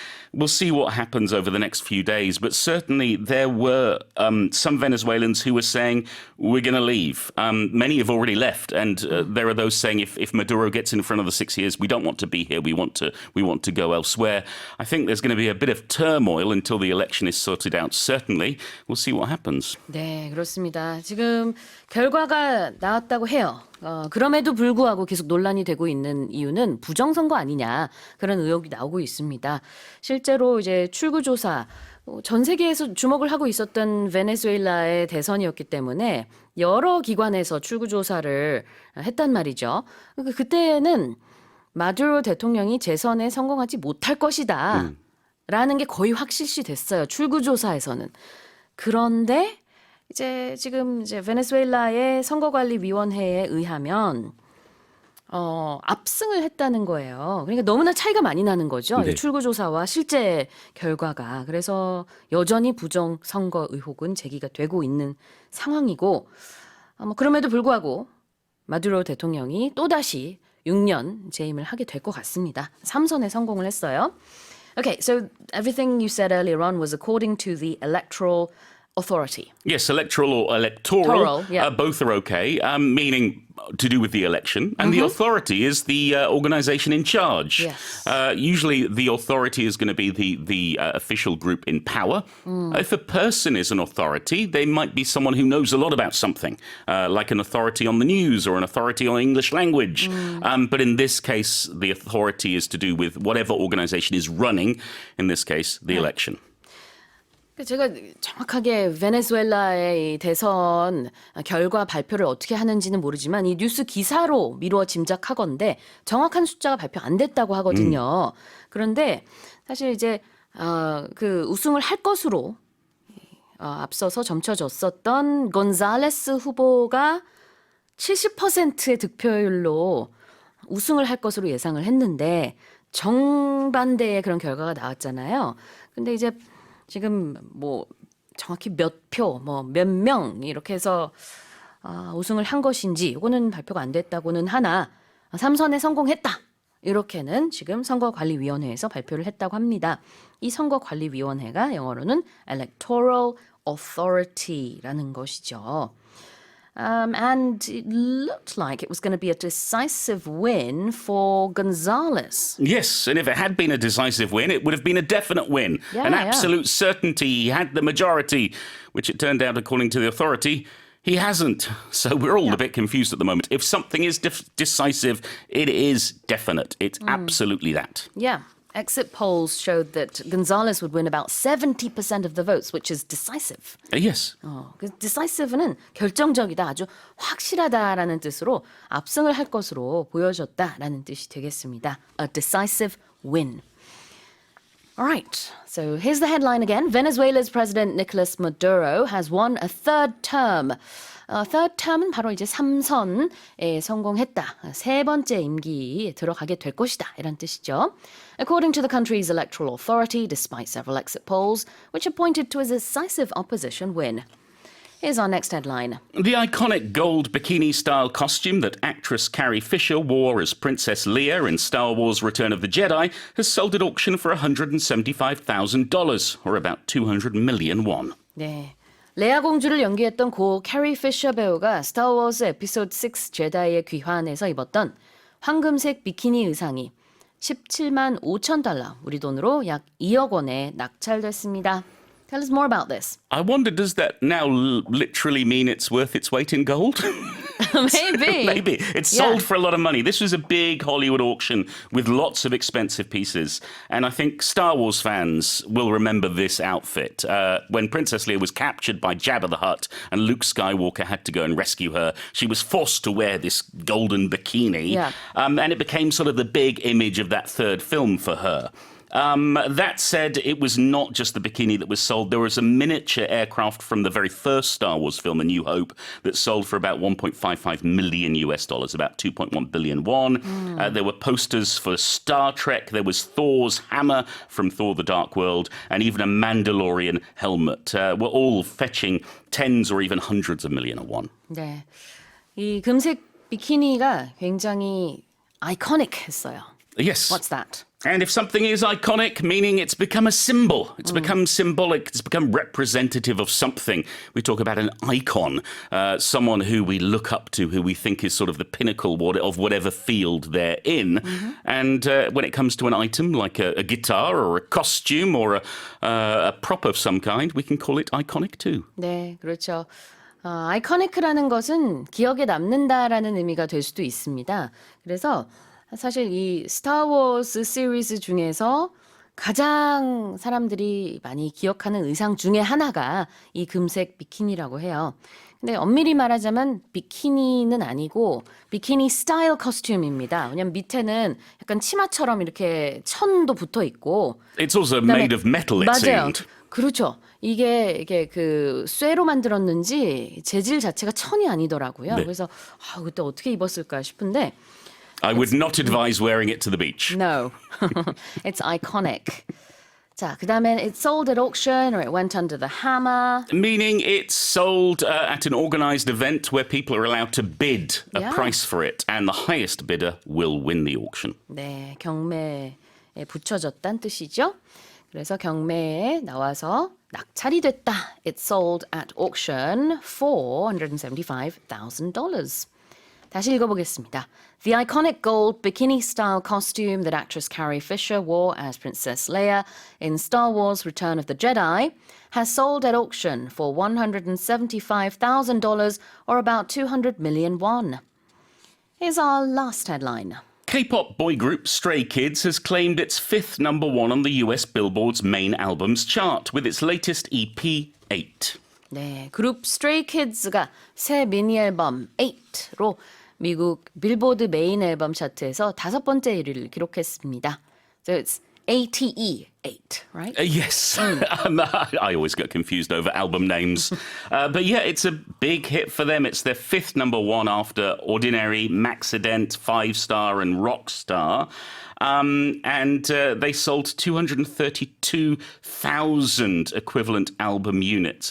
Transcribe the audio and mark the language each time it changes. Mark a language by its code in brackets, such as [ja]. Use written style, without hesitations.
[en] We'll see what happens over the next few days. But certainly there were some Venezuelans who were saying, we're going to leave. Many have already left. And there are those saying, if Maduro gets in front of the 6 years, we don't want to be here. We want to go elsewhere. I think there's going to be a bit of turmoil until the election is sorted out. Certainly, we'll see what happens. [ko] 네, 그렇습니다. 지금 결과가 나왔다고 해요. 그럼에도 불구하고 계속 논란이 되고 있는 이유는 부정선거 아니냐 그런 의혹이 나오고 있습니다. 실제로 이제 출구조사 전 세계에서 주목을 하고 있었던 베네수엘라의 대선이었기 때문에 여러 기관에서 출구조사를 했단 말이죠. 그때는 마두로 대통령이 재선에 성공하지 못할 것이다 라는 게 거의 확실시 됐어요. 출구조사에서는. 그런데 이제 지금 이제 베네수엘라의 선거관리위원회에 의하면 압승을 했다는 거예요. 그러니까 너무나 차이가 많이 나는 거죠. 네. 이 출구조사와 실제 결과가. 그래서 여전히 부정 선거 의혹은 제기가 되고 있는 상황이고 그럼에도 불구하고 마두로 대통령이 또다시 6년 재임을 하게 될 것 같습니다. 3선에 성공을 했어요. [en] Okay, so everything you said earlier on was according to the electoral authority. Yes, electoral or electoral, Toral, yeah. both are okay, meaning to do with the election. And the authority is the organisation in charge. Yes. Usually the authority is going to be the official group in power. If a person is an authority, they might be someone who knows a lot about something, like an authority on the news or an authority on English language. But in this case, the authority is to do with whatever organisation is running, in this case, the election. [ko] 제가 정확하게 베네수엘라의 이 대선 결과 발표를 어떻게 하는지는 모르지만 이 뉴스 기사로 미루어 짐작하건대 정확한 숫자가 발표 안 됐다고 하거든요. 그런데 사실 이제 그 우승을 할 것으로 앞서서 점쳐졌었던 곤잘레스 후보가 70%의 득표율로 우승을 할 것으로 예상을 했는데 정반대의 그런 결과가 나왔잖아요. 근데 이제 지금 뭐 정확히 몇 표, 뭐 몇 명 이렇게 해서 우승을 한 것인지 이거는 발표가 안 됐다고는 하나 3선에 성공했다. 이렇게는 지금 선거관리위원회에서 발표를 했다고 합니다. 이 선거관리위원회가 영어로는 Electoral Authority라는 것이죠. [en] And it looked like it was going to be a decisive win for Gonzalez. Yes, and if it had been a decisive win, it would have been a definite win. Yeah, An yeah. absolute certainty. He had the majority, which it turned out, according to the authority, he hasn't. So we're all a bit confused at the moment. If something is decisive, it is definite. It's absolutely that. Yeah. Exit polls showed that Gonzalez would win about 70% of the votes, which is decisive. Yes. [ko] 그 decisive는 결정적이다, 아주 확실하다라는 뜻으로 압승을 할 것으로 보여졌다라는 뜻이 되겠습니다. [en] A decisive win. All right, so here's the headline again. Venezuela's President Nicolas Maduro has won a third term. third term [ko] 은 바로 이제 3선에 성공했다. 세 번째 임기에 들어가게 될 것이다. 이런 뜻이죠. [en] According to the country's electoral authority, despite several exit polls, which have pointed to a decisive opposition win. Here's our next headline. The iconic gold bikini-style costume that actress Carrie Fisher wore as Princess Leia in Star Wars Return of the Jedi has sold at auction for $175,000, or about 200 million won. [ko] 네. 레아 공주를 연기했던 고 캐리 피셔 배우가 스타워즈 에피소드 6 제다이의 귀환에서 입었던 황금색 비키니 의상이 17만 5천 달러, 우리 돈으로 약 2억 원에 낙찰됐습니다. [en] Tell us more about this. I wonder, does that now literally mean it's worth its weight in gold? Maybe. Maybe. It's sold for a lot of money. This was a big Hollywood auction with lots of expensive pieces. And I think Star Wars fans will remember this outfit. When Princess Leia was captured by Jabba the Hutt and Luke Skywalker had to go and rescue her, she was forced to wear this golden bikini. Yeah. And it became sort of the big image of that third film for her. That said, it was not just the bikini that was sold. There was a miniature aircraft from the very first Star Wars film, A New Hope, that sold for about 1.55 million US dollars, about 2.1 billion won. There were posters for Star Trek. There was Thor's hammer from Thor the Dark World, and even a Mandalorian helmet. Were all fetching tens or even hundreds of million of won. [ko] 네. 이 금색 비키니가 굉장히 아이코닉했어요. [en] Yes. What's that? And if something is iconic, meaning it's become a symbol, it's become symbolic, it's become representative of something. We talk about an icon, someone who we look up to, who we think is sort of the pinnacle of whatever field they're in. And when it comes to an item like a guitar or a costume or a prop of some kind, we can call it iconic too. [ko] 네, 그렇죠. 아이코닉이라는 것은 기억에 남는다라는 의미가 될 수도 있습니다. 그래서 사실 이 스타워즈 시리즈 중에서 가장 사람들이 많이 기억하는 의상 중에 하나가 이 금색 비키니라고 해요. 근데 엄밀히 말하자면 비키니는 아니고 비키니 스타일 커스튬입니다. 왜냐면 밑에는 약간 치마처럼 이렇게 천도 붙어 있고 [en] It's also [ko] 그다음에- [en] made of metal, it [ko] 맞아요. [en] seemed. [ko] 그렇죠. 이게 그 쇠로 만들었는지 재질 자체가 천이 아니더라고요. 네. 그래서 그때 어떻게 입었을까 싶은데 [en] I would not advise wearing it to the beach. No, it's iconic. [ko] 자, 그다음에 [en] it sold at auction or it went under the hammer. Meaning it's sold at an organised event where people are allowed to bid a Yeah. price for it, and the highest bidder will win the auction. [ko] 네, 경매에 붙여졌다는 뜻이죠. 그래서 경매에 나와서 낙찰이 됐다. [en] It sold at auction for $175,000. [ko] 다시 읽어보겠습니다. [en] The iconic gold bikini-style costume that actress Carrie Fisher wore as Princess Leia in Star Wars Return of the Jedi has sold at auction for $175,000 or about 200 million won. Here's our last headline. K-pop boy group Stray Kids has claimed its fifth number one on the US Billboard's main albums chart with its latest EP, 8. [ko] 네, 그룹 Stray Kids가 새 미니 앨범 8로 미국 빌보드 메인 앨범 차트에서 5번째 1위를 기록했습니다. [en] So it's ATE, 8, right? Yes, I always get confused over album names. But yeah, it's a big hit for them. It's their fifth number one after Ordinary, Maxident, 5-Star and Rockstar. And they sold 232,000 equivalent album units.